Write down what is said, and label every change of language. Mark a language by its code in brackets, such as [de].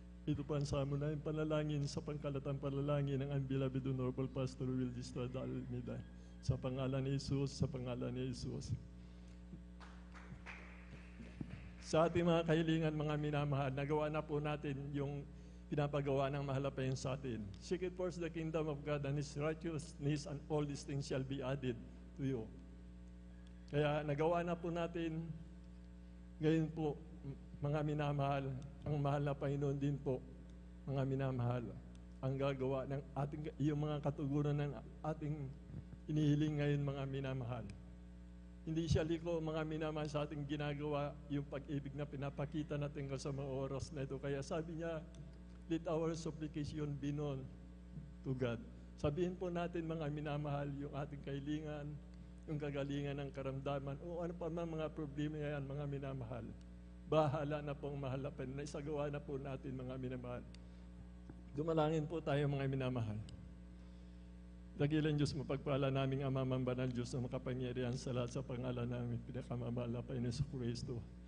[tl] Ito po ang samo na yung panalangin sa pangkalatang panalangin ng beloved Honorable Pastor Will Estrada Almeida. Sa pangalan ni Jesus, sa pangalan ni Jesus. Sa ating mga kahilingan, mga minamahal, nagawa na po natin yung pinapagawa ng mahal na Panginoon sa atin. [en] Seek it first the kingdom of God and His righteousness, and all these things shall be added to you. [tl] Kaya nagawa na po natin, ngayon po, mga minamahal, ang mahal na Panginoon din po, mga minamahal, ang gagawa ng ating, yung mga katugunan ng ating inihiling ngayon, mga minamahal. Hindi siya liko, mga minamahal, sa ating ginagawa yung pag-ibig na pinapakita natin sa mga oras na ito. Kaya sabi niya, [en] let our supplication be known to God. [tl] Sabihin po natin, mga minamahal, yung ating kahilingan, yung kagalingan ng karamdaman, o ano pa man mga problema yan, mga minamahal. Bahala na pong mahal na Panginoon. Isagawa na po natin, mga minamahal. Dumalangin po tayo, mga minamahal. Dakilan Diyos, mapagpala naming Amamang Banal Diyos na makapangyarihan sa lahat, sa pangalan namin, pinakamamahal na Panginoon sa Kristo.